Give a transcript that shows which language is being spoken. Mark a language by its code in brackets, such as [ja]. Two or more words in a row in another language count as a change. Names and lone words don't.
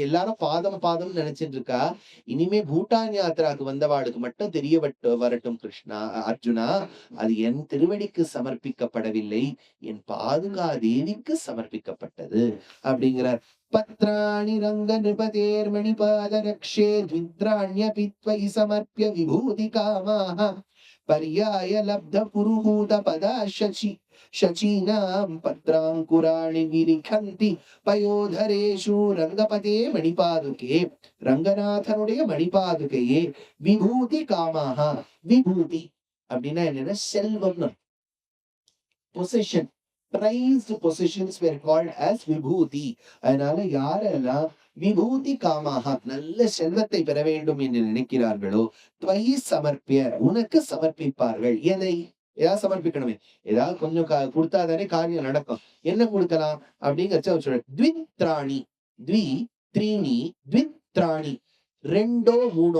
[ta] எல்லாரும் பாதம் பாதம் நினைச்சிட்டு இருக்கா. இனிமே பூட்டான் யாத்திராக்கு வந்தவாளுக்கு மட்டும் தெரிய வரட்டும் கிருஷ்ணா, அர்ஜுனா, அது என் திருவடிக்கு சமர்ப்பிக்கப்படவில்லை, என் பாதுகா தேவிக்கு சமர்ப்பிக்கப்பட்டது அப்படிங்கிறார். [sa] पत्राणि रङ्ग नृपतेर् मणिपाद रक्षे द्वित्राण्यपि समर्प्य विभूति कामाः पर्याय लब्ध पुरुहूत पदाः शचीनां पत्रांकुराणि विरिखन्ति पयोधरेषु रंगपते मणिपादुके. [ta] ரங்கநாதனுடைய மணிபாதுகையே [sa] विभूति कामाः. [ta] விபூதி அப்படின்னா என்னன்னா செல்வம்னு, [en] பொசிஷன், prized possessions were called as விபூதி. [ta] அதனால யாரெல்லாம் [sa] विभूति कामाः [ta] நல்ல செல்வத்தை பெற வேண்டும் என்று நினைக்கிறார்களோ [sa] त्वयि समर्प्य [ta] உனக்கு சமர்ப்பிப்பார்கள். எதை? ஏதாவது சமர்ப்பிக்கணுமே, ஏதாவது கொஞ்சம் கொடுத்தாதானே காரியம் நடக்கும். என்ன கொடுக்கலாம் அப்படிங்கிறச்ச சொல்ற, [sa] द्वित्राणि द्वि त्रीणि द्वित्राणि, [ta] ரெண்டோ மூணோ.